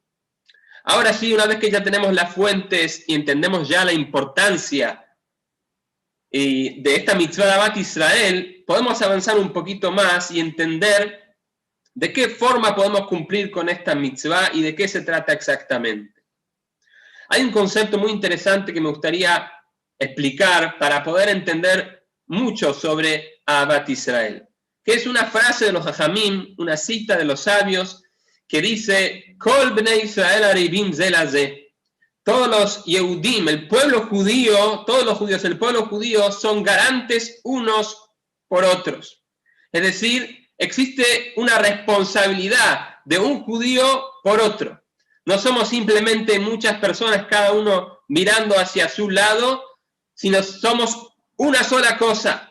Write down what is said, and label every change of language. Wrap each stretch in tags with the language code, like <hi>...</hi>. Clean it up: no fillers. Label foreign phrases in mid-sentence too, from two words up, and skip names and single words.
<es>Ahora sí, una vez que ya tenemos las fuentes y entendemos ya la importancia de esta mitzvah de</es> <he>אהבת ישראל,</he> <es>podemos avanzar un poquito más y entender de qué forma podemos cumplir con esta mitzvah y de qué se trata exactamente. Hay un concepto muy interesante que me gustaría explicar para poder entender mucho sobre</es> <he>אהבת ישראל,</he> <es>que es una frase de los Jajamim, una cita de los sabios, que dice,</es> <he>כל בני ישראל ערבים זה לזה.</he> <es>Todos los Yehudim, el pueblo judío, todos los judíos, el pueblo judío son garantes unos por otros. Es decir, existe una responsabilidad de un judío por otro. No somos simplemente muchas personas, cada uno mirando hacia su lado, sino somos una sola cosa.</es>